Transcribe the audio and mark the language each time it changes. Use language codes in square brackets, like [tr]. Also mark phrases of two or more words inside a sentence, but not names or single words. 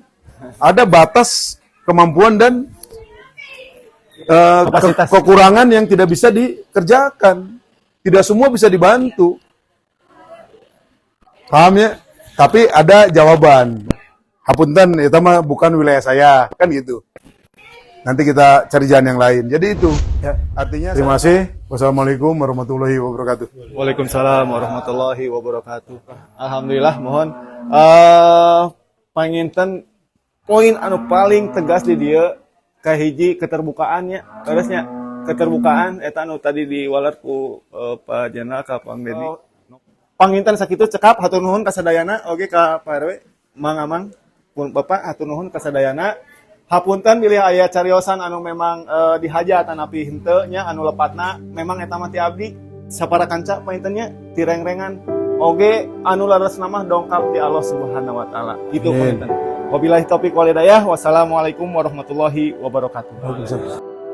[id] Ada batas kemampuan dan kekurangan yang tidak bisa dikerjakan. Tidak semua bisa dibantu. Paham ya? Tapi ada jawaban. Hapunten, itu mah bukan wilayah saya. Kan gitu. Nanti kita cari jalan yang lain. Jadi itu. Ya, artinya terima kasih. [ar] والسلام عليكم ورحمة الله وبركاته. وعليكم السلام ورحمة الله وبركاته. [su] Alhamdulillah, mohon panginten poin anu paling tegas di dia kahiji keterbukaannya. Terusnya keterbukaan eta anu tadi diwaler ku Pak Jenderal ka Pak Dedi. Panginten sakitu cekap hatur nuhun ka sadayana oge ka Pak RW Mang pun Bapak hatur nuhun ka sadayana. Hapunten bilih aya cariosan anu memang dihajat anapi henteu nya anu lepatna memang eta mah ti abdi sapara kanca paintennya ti reng-rengan oge anu laresna mah dongkap ti [ar] الله سبحانه وتعالى. [su] Kitu painten. [ar] وبالله التوفيق والهداية. والسلام عليكم ورحمة الله وبركاته.